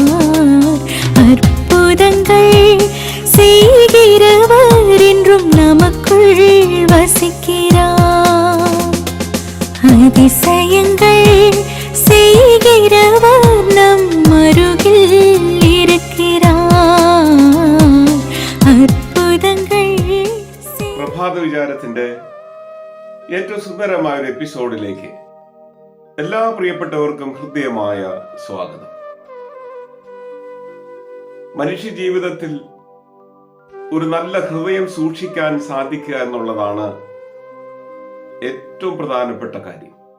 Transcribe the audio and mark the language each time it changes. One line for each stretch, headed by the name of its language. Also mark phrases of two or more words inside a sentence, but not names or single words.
Tamil: அற்புதங்கள் செய்கிறவர் என்றும் நமக்குள் வசிக்கிறார். அதிசயங்கள் செய்கிறவர் நம் அருகில் இருக்கிறார்.
Malayalam: അത്ഭുതങ്ങൾ. പ്രഭാത വിചാരത്തിന്റെ ഏറ്റവും സുന്ദരമായ ഒരു എപ്പിസോഡിലേക്ക് എല്ലാ പ്രിയപ്പെട്ടവർക്കും ഹൃദ്യമായ സ്വാഗതം. മനുഷ്യ ജീവിതത്തിൽ ഒരു നല്ല ഹൃദയം സൂക്ഷിക്കാൻ സാധിക്കുക എന്നുള്ളതാണ് ഏറ്റവും പ്രധാനപ്പെട്ട കാര്യം.